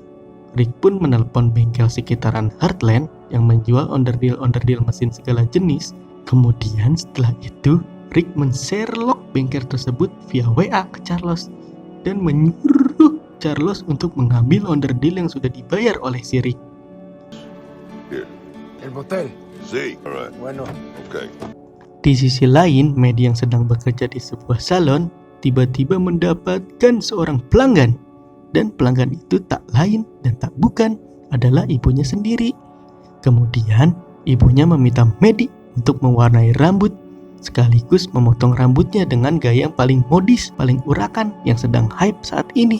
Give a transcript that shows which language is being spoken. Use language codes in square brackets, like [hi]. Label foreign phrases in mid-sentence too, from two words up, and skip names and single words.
[id] Rick pun menelpon bengkel sekitaran Heartland yang menjual onderdil-onderdil mesin segala jenis. Kemudian setelah itu, Rick men-Sherlock bengkel tersebut via WA ke Charles dan menyuruh Charles untuk mengambil onderdil yang sudah dibayar oleh si Rick. [es] El motel. Sí, alright. Bueno. [en] Okay. [id] Di sisi lain, Maddie yang sedang bekerja di sebuah salon tiba-tiba mendapatkan seorang pelanggan. Dan pelanggan itu tak lain dan tak bukan adalah ibunya sendiri. Kemudian ibunya meminta Maddie untuk mewarnai rambut sekaligus memotong rambutnya dengan gaya yang paling modis, paling urakan yang sedang hype saat ini.